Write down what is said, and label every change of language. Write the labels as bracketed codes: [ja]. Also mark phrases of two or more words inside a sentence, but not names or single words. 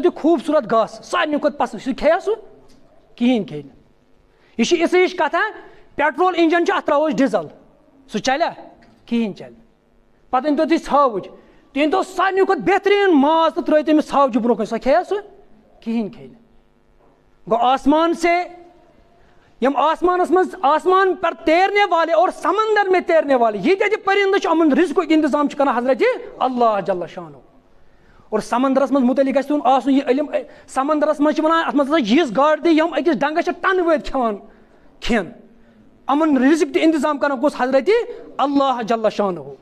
[ks] تُہۍ خوٗبصوٗرت گاسہٕ سارنٕے کھۄتہٕ پَسنٛد سُہ کھیٚیا سُہ کِہیٖنۍ کھیٚیہِ نہٕ یہِ چھِ یِژھٕے ہِش کَتھا [en] petrol engine [ks] چھُ اَتھ ترٛاوو أسۍ ڈِزَل سُہ چَلیا کِہیٖنۍ چَلہِ پَتہٕ أنۍتو تُہۍ ژھاوٕج تُہۍ أنۍتو سارنٕے کھۄتہٕ بہتریٖن ماز تہٕ ترٛٲیِو تٔمِس ژھاوجہِ برونٛہہ کَنۍ سۄ کھیٚیا سُہ کِہیٖنۍ کھیٚیہِ نہٕ گوٚو [ur] آسمان سے [ks] یِم آسمانَس منٛز [ur] آسمان پر تیرنے والے اور سمندر میں تیرنے والے [ks] ییٖتیاہ تہِ پٔرِندٕ چھِ یِمَن رِزقُک اِنتظام چھُ کَران حضرتِ اللہ [ar] جل شانہ [ks] اور سمندرَس منٛز مُتعلِق گژھِ تُہُنٛد آسُن یہِ علم سمندرَس منٛز چھِ وَنان اَتھ منٛز ہسا یِژھ گاڈٕ تہِ یِم أکِس ڈنٛگَس چھِ ٹَنہٕ وٲرۍ کھٮ۪وان کھٮ۪ن یِمَن رِزق تہِ اِنتظام کَران کُس حضرتِ اللہ [ar] جل شانہ